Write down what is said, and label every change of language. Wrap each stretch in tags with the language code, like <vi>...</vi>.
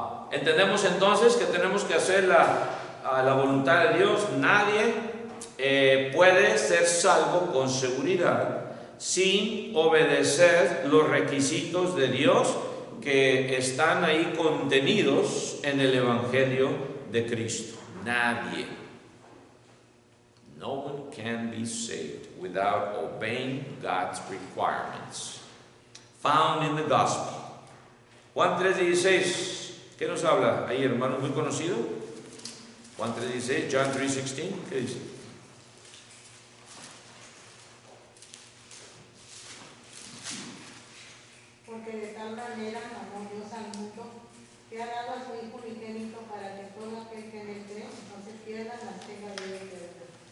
<es>Entendemos entonces que tenemos que hacer la voluntad de Dios. Nadie puede ser salvo con seguridad sin obedecer los requisitos de Dios que están ahí contenidos en el Evangelio de Cristo. Nadie.</es> <en>No one can be saved without obeying God's requirements found in the gospel.</en> <es>Juan 3:16, ¿qué nos habla ahí, hermano? Muy conocido. Juan 3:16, John 3:16, ¿qué dice? Porque de tal manera amó Dios al mundo que ha dado a su Hijo unigénito para que todo aquel que en él cree no se pierda, mas tenga vida eterna.</es>